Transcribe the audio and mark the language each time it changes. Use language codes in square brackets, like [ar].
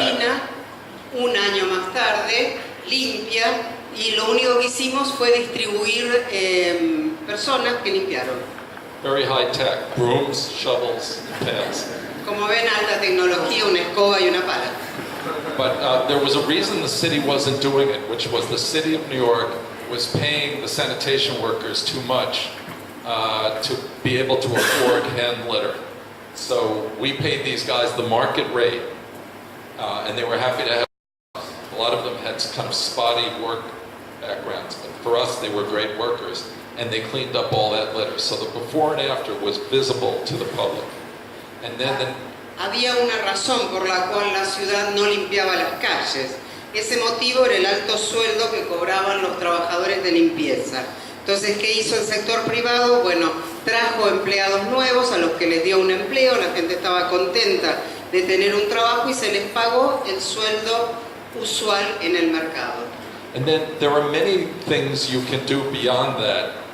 [es] esquina, un año más tarde, limpia, y lo único que hicimos fue distribuir personas que limpiaron. [en] Very high tech, brooms, shovels, and pails. [es] Como ven, alta tecnología, una escoba y una pala. [en] But there was a reason the city wasn't doing it, which was the city of New York was paying the sanitation workers too much to be able to afford hand litter. So we paid these guys the market rate, and they were happy to have. A lot of them had kind of spotty work backgrounds, but for us they were great workers, and they cleaned up all that litter. So the before and after was visible to the public. And then [es] Había una razón por la cual la ciudad no limpiaba las calles. Ese motivo era el alto sueldo que cobraban los trabajadores de limpieza. Entonces, ¿qué hizo el sector privado? Bueno, trajo empleados nuevos a los que les dio un empleo, la gente estaba contenta de tener un trabajo y se les pagó el sueldo usual en el mercado. [en] And then there are many things you can do beyond that.